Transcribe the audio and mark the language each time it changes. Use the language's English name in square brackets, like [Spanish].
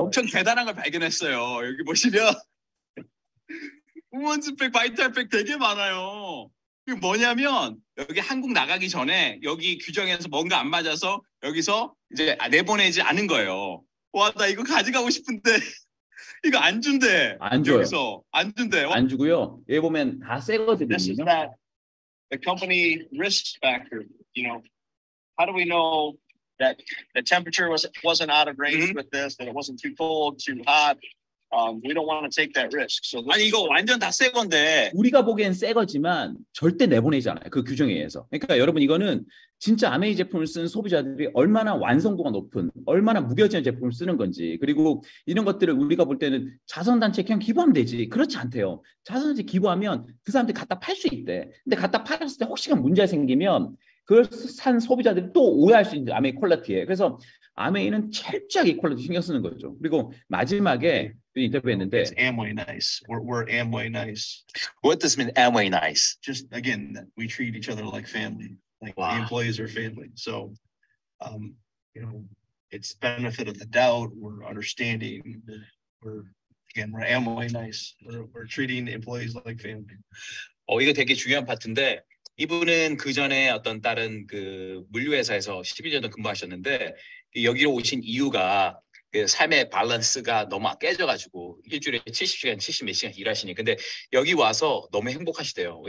[Korean] 엄청 대단한 걸 발견했어요. 여기 보시면 우먼즈백, 바이탈백 되게 많아요. 이게 뭐냐면 여기 한국 나가기 전에 여기 규정에서 뭔가 안 맞아서 여기서 이제 내보내지 않은 거예요. 와, 나 이거 가져가고 싶은데 이거 안 준대. 안 줘요. 여기서 안 준대. 안 주고요. 여기 보면 다 새 [English] This is [Korean] 거거든요. [English] that the company risk factor. You know, how do we know that the temperature wasn't out of range with this, that it wasn't too cold, too hot? We don't want to take that risk. So [Korean] 아니 이거 완전 다 새 건데 우리가 보기엔 새 거지만 절대 내보내지 않아요. 그 규정에 의해서. 그러니까 여러분 이거는 진짜 아메이 제품을 쓰는 소비자들이 얼마나 완성도가 높은, 얼마나 무뎌지는 제품을 쓰는 건지, 그리고 이런 것들을 우리가 볼 때는 자선단체에 그냥 기부하면 되지. 그렇지 않대요. 자선단체 기부하면 그 사람들이 갖다 팔 수 있대. 근데 갖다 팔았을 때 혹시나 문제가 생기면 그걸 산 소비자들이 또 오해할 수 있는 아메이 퀄리티에. 그래서 아메이는 철저하게 퀄리티 신경 쓰는 거죠. 그리고 마지막에 인터뷰했는데 [English] It's Amway nice. We're Amway nice. What does mean Amway nice? Just again, that we treat each other like family. Like Wow. the employees are family. So, you know, it's benefit of the doubt. We're understanding. We're Amway nice. We're treating employees like family. [Korean] 이거 되게 중요한 파트인데 이분은 그 전에 어떤 다른 그 물류회사에서 11년 전 근무하셨는데 여기로 오신 이유가 그 삶의 밸런스가 너무 깨져가지고 일주일에 70시간, 70몇 시간 일하시니 근데 여기 와서 너무 행복하시대요.